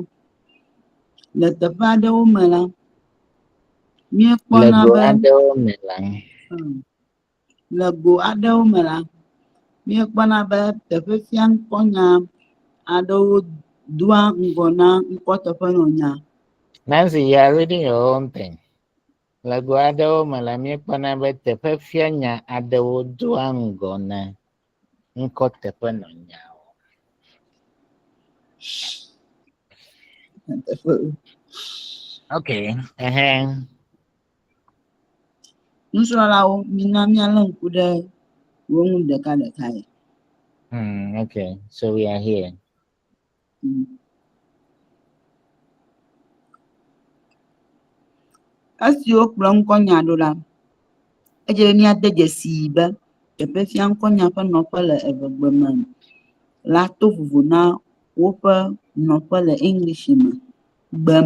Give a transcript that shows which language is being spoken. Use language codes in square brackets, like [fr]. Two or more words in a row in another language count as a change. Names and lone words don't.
[ee] Le teƒe aɖewo me la, míekpɔna be le go aɖewo me la, míekpɔna be teƒe fia ŋkɔnya aɖewo doa ŋgɔ na ŋkɔ teƒe nɔnya. [en] Nancy, you are reading your own thing. [ee] Lago aɖewo me la míekpɔna be teƒe fianya aɖewo doa ŋgɔ na ŋkɔ teƒe nɔnyawo. Okay. Nusrɔ̃lawo, mina míalé ŋku ɖe wo ŋu ɖekaɖeka ye. [en] Okay, so we are here. [ee] Esi wokplɔ ŋkɔnya ɖo la, edze be míade dzesii be teƒe fia ŋkɔnya ƒe nɔƒe le evegbe me la to vovo na woƒe nɔƒe le English me, gbe me.